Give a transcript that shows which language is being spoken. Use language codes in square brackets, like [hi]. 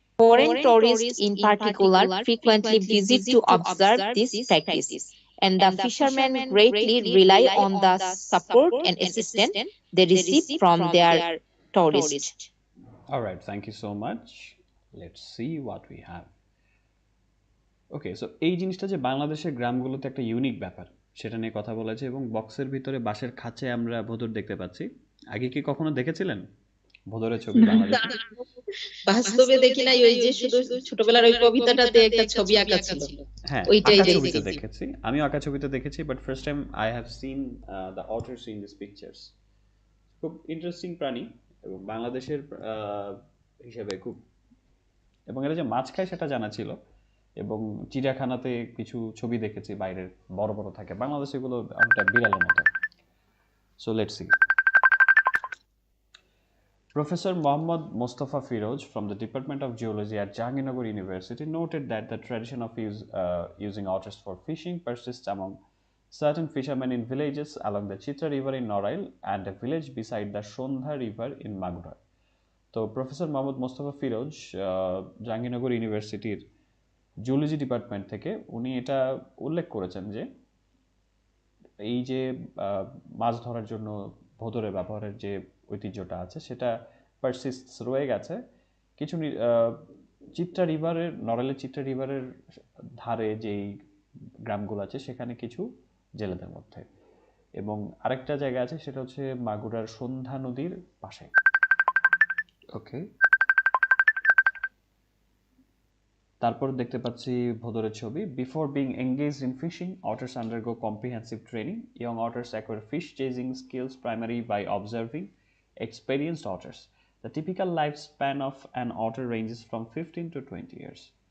[en] Foreign tourists, in particular, frequently visit to observe this practice, and the fishermen greatly rely on the support and assistance they receive from their tourists. All right, thank you so much. Let's see what we have. [bn] Okay, so এই জিনিসটা যে বাংলাদেশের গ্রামগুলোতে একটা unique ব্যাপার সেটা নিয়ে কথা বলেছে, এবং বক্সের ভিতরে বাঁশের খাঁচে আমরা ভোঁদর দেখতে পাচ্ছি। আগে কি কখনো দেখেছিলেন ভোঁদরের ছবি বাংলাদেশে? বাস্তবে দেখি নাই, ওই যে শুধু ছোটবেলার ওই কবিতাটাতে একটা ছবি আঁকা ছিল, হ্যাঁ, ওইটাই আঁকা ছবিতে দেখেছি। দেখেছি, আমিও আঁকা ছবিতে দেখেছি, [en] But first time I have seen the otters in this pictures. [bn] খুব ইন্টারেস্টিং প্রাণী এবং বাংলাদেশের হিসেবে খুব, এবং এরা যে মাছ খায় সেটা জানা ছিল, এবং চিড়িয়াখানাতে কিছু ছবি দেখেছি বাইরের বড় বড় থাকে, বাংলাদেশে এগুলো অনেকটা বিড়ালের মতো। [en] So let's see. Professor Mohammad Mustafa Firoz from the Department of Geology at Jahangirnagar University noted that the tradition of using otters for fishing persists among certain fishermen in villages along the Chitra River in Norail and a village beside the Shondha River in Magura. [bn] তো professor Mohammad Mostafa Firoz Jahangirnagar ইউনিভার্সিটির zoology department থেকে উনি এটা উল্লেখ করেছেন যে এই যে মাছ ধরার জন্য ভোঁদরের ব্যবহারের যে ঐতিহ্যটা আছে সেটা পারসিস্টস রয়ে গেছে কিছু চিত্রা রিভারের, নড়াইলের চিত্রা রিভারের ধারে যেই গ্রামগুলো আছে সেখানে কিছু জেলেদের মধ্যে, এবং আরেকটা জায়গা আছে সেটা হচ্ছে মাগুরার সন্ধ্যা নদীর পাশে। ওকে, তারপর দেখতে পাচ্ছি ভোঁদরের ছবি। [en] Before being engaged in fishing, otters undergo comprehensive training. Young otters acquire fish chasing skills primarily by observing experienced otters. The typical lifespan of an otter ranges from 15 to 20 years.